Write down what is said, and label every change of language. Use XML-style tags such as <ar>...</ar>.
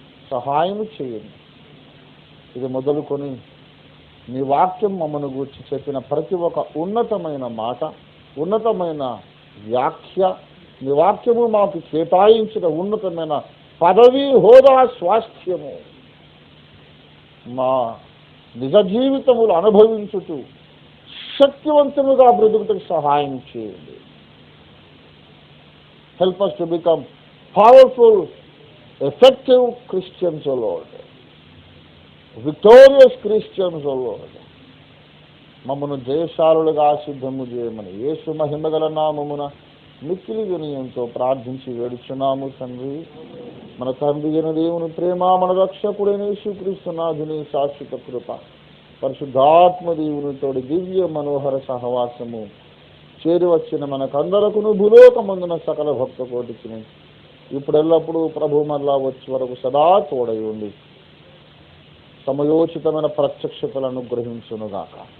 <te>సహాయం చేయండి. ఇది మొదలుకొని నీ వాక్యం మమ్మను గూర్చి చెప్పిన ప్రతి ఒక్క ఉన్నతమైన మాట, ఉన్నతమైన వ్యాఖ్య, నీ వాక్యము మాకు కేటాయించిన ఉన్నతమైన పదవి, హోదా, స్వాస్థ్యము మా నిజ జీవితములు అనుభవించుతూ శక్తివంతముగా బ్రతుకుటకు సహాయం చేయండి.</te> <en>Help us to become powerful, effective Christians, O Lord. Victorious Christians, O Lord.</en> <te>మమ్మను జయశాలులుగా సిద్ధము చేయమని యేసు మహిమగల నామమున మిక్కిలి వినయంతో ప్రార్థించి వేడుచున్నాము తండ్రి. మన తండ్రి అయిన దేవుని ప్రేమ, మన రక్షకుడైన యేసుక్రీస్తు నాథుని శాశ్వత కృప, పరిశుద్ధాత్మ దేవునితోడి దివ్య మనోహర సహవాసము చేరి వచ్చిన మనకందరకును భూలోకమందున సకల భక్త కోటికి ఇప్పుడు ఎల్లప్పుడూ ప్రభు మరలా వచ్చే వరకు సదా తోడై ఉండి సమయోచితమైన ప్రత్యక్షతలను అనుగ్రహించునుగాక.</te>